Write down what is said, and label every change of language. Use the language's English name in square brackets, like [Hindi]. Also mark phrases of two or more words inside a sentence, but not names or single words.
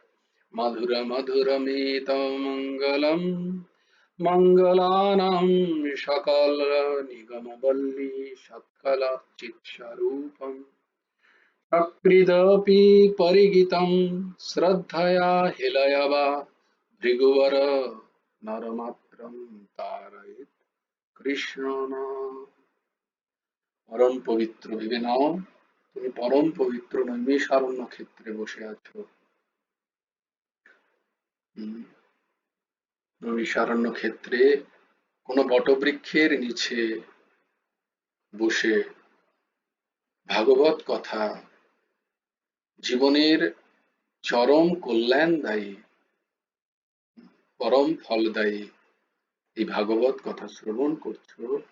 [Sanskrit] मधुरमधुरमेतमङ्गलम् मङ्गलानां सकलनिगमवल्ली सत्कलचित्स्वरूपम् सकृदपि परिगीतं श्रद्धया हिलयवा भृगुवर नरमात्रं तारयेत् কৃষ্ণ নাম। [Bangla] পরম পবিত্র ভেবে নাও তুমি পরম পবিত্র নৈমিষারণ্য ক্ষেত্রে বসে আছো। নৈমিষারণ্য ক্ষেত্রে কোন বটবৃক্ষের নিচে বসে ভাগবত কথা, জীবনের চরম কল্যাণদায়ী, পরম ফলদায়ী এই ভাগবত কথা শ্রবণ করছো।